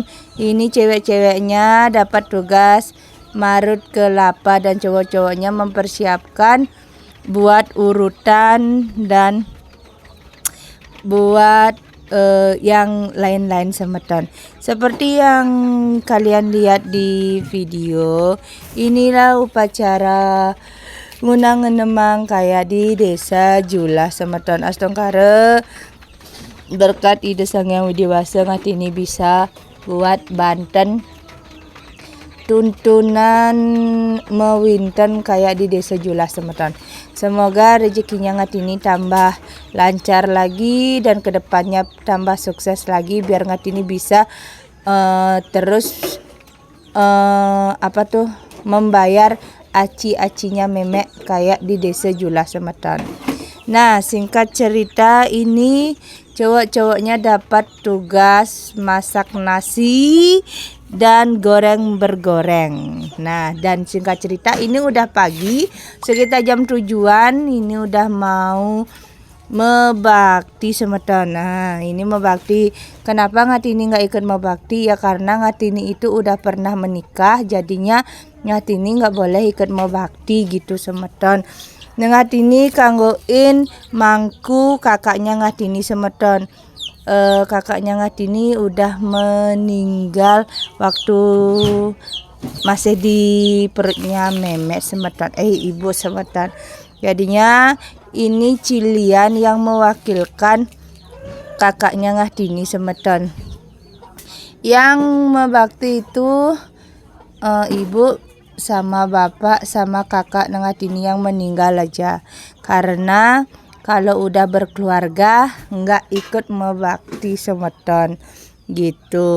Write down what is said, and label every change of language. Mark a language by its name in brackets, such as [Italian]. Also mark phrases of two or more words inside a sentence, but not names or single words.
[Indonesian] Ini cewek-ceweknya dapat tugas marut kelapa dan cowok-cowoknya mempersiapkan buat urutan dan buat yang lain-lain semeton. Seperti yang kalian lihat di video, inilah upacara ngunang nemang kayak di desa Julah semeton. Astenggara berkat ide Sang Yang Widiwasa Ngatini bisa buat Banten tuntunan mewinten kayak di desa Julah semeton. Semoga rezekinya Ngatini tambah lancar lagi dan kedepannya tambah sukses lagi biar Ngatini bisa terus membayar aci-acinya memek kayak di desa Julah semeton. Nah, singkat cerita ini cowok-cowoknya dapat tugas masak nasi dan goreng bergoreng. Nah, dan singkat cerita ini udah pagi, sekitar jam 7-an, ini udah mau mebakti semeton. Nah, ini mebakti. Kenapa Ngatini nggak ikut mebakti? Ya karena Ngatini itu udah pernah menikah, jadinya Ngatini nggak boleh ikut mebakti gitu semeton. Ngatini kanggoin mangku kakaknya Ngatini semeton. Kakaknya Ngatini udah meninggal waktu masih di perutnya memek semeton, ibu semeton. Jadinya ini Cilian yang mewakilkan kakaknya Ngatini semeton. Yang mebakti itu ibu sama bapak sama kakak Ngatini yang meninggal aja, karena kalau udah berkeluarga nggak ikut mebakti semeton gitu.